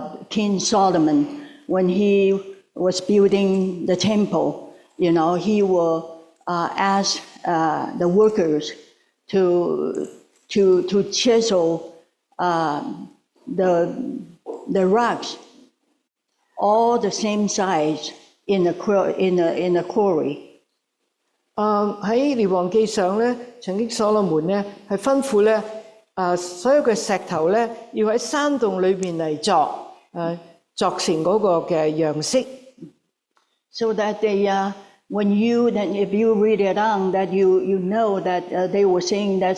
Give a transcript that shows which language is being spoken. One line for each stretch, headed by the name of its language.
English: King Solomon, when he was building the temple, he will ask the workers to chisel the rocks all the same size in a quarry.
Cantonese: 喺列王記上咧，曾經所羅門咧係吩咐咧，所有嘅石頭咧要喺山洞裏邊嚟作成嗰個嘅樣式。
English: So that when if you read it on, that you know that they were saying that.